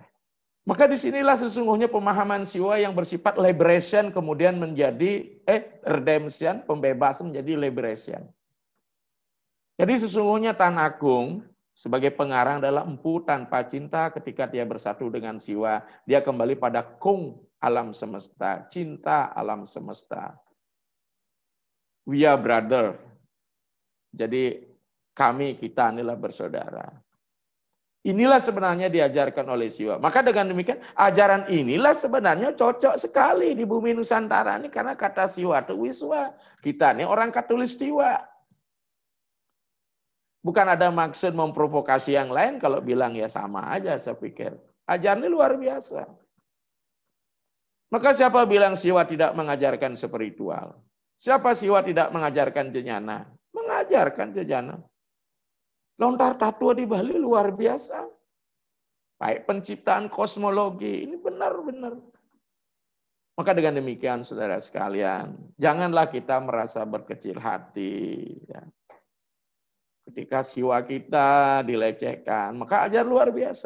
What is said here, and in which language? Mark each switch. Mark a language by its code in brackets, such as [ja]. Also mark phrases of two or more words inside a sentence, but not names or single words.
[id] Maka disinilah sesungguhnya pemahaman siwa yang bersifat liberation kemudian menjadi redemption, pembebasan menjadi liberation. Jadi sesungguhnya Tan Agung sebagai pengarang adalah empu tanpa cinta. Ketika dia bersatu dengan siwa, dia kembali pada kung alam semesta, cinta alam semesta. [en] We are brother. [id] Jadi kami, kita inilah bersaudara. Inilah sebenarnya diajarkan oleh siwa. Maka dengan demikian, ajaran inilah sebenarnya cocok sekali di bumi Nusantara ini. Karena kata siwa itu wiswa. Kita ini orang katulistiwa. Bukan ada maksud memprovokasi yang lain kalau bilang ya sama aja saya pikir. Ajaran ini luar biasa. Maka siapa bilang siwa tidak mengajarkan spiritual? Siapa siwa tidak mengajarkan jejana? Mengajarkan jejana. Lontar tatua di Bali luar biasa. Baik penciptaan kosmologi, ini benar-benar. Maka dengan demikian saudara sekalian, janganlah kita merasa berkecil hati. Ya. Ketika siwa kita dilecehkan, maka ajar luar biasa.